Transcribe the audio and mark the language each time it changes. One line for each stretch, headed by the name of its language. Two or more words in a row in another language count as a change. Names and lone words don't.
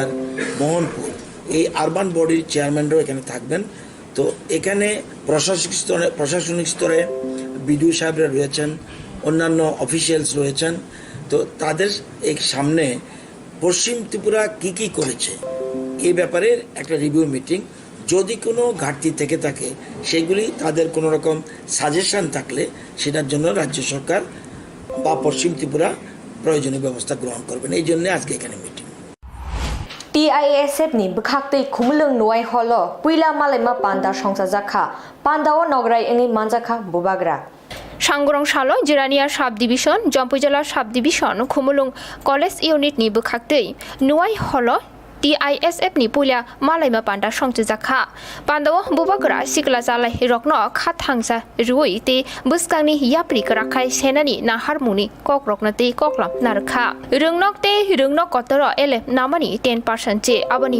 Bangla: মোহনপুর এই আরবান বডির চেয়ারম্যানরাও এখানে থাকবেন তো এখানে প্রশাসনিক স্তরে বিডিও সাহেবরা রয়েছেন অন্যান্য অফিসিয়ালস রয়েছেন তো তাদের এই সামনে পশ্চিম ত্রিপুরা কি কি করেছে এই ব্যাপারে একটা
English: review meeting
Bangla: যদি কোনো ঘাটতি থেকে থাকে সেগুলি তাদের কোনো রকম সাজেশন থাকলে সেটার জন্য রাজ্য সরকার বা পশ্চিম ত্রিপুরা প্রয়োজনীয় ব্যবস্থা গ্রহণ করবেন এই জন্য আজকে এখানে মিটিং
Kok Borok: TISF ni bkhaktei khumlung nuai holo puila malaima panda songsa jakha pandao nograi engni manjakha bubagra সাংগরংশালা জিরানিয়া
English: sub division
Kok Borok: জম্পুজলা
English: sub division
Kok Borok: খুমুলুং
English: college unit
Kok Borok: নি বখাক্তৈ নুয়াই হল TISF ni puila malaima panda songsa jakha pandao bubagra sikla jalai rokno khathangsa ruoi te buskangni yapri krakhai senani naharmuni kokrokna te koklam narkha rungnok te rungnok kotoro ele namani 10% je abani